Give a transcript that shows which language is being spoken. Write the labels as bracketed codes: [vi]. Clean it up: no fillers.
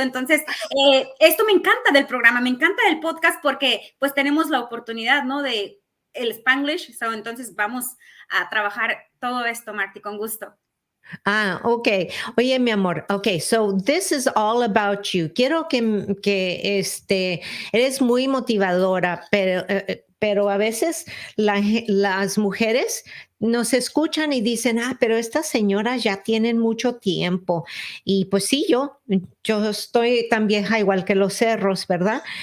[es] Entonces, esto me encanta del programa, me encanta del podcast porque pues tenemos la oportunidad, ¿no? De el Spanglish, entonces vamos a trabajar todo esto, Marti, con gusto. Okay. Oye, mi amor. [en] Okay, so this is all about you. [es] Quiero que eres muy motivadora, pero a veces las mujeres nos escuchan y dicen, pero estas señoras ya tienen mucho tiempo. Y pues sí, yo estoy tan vieja igual que los cerros, ¿verdad?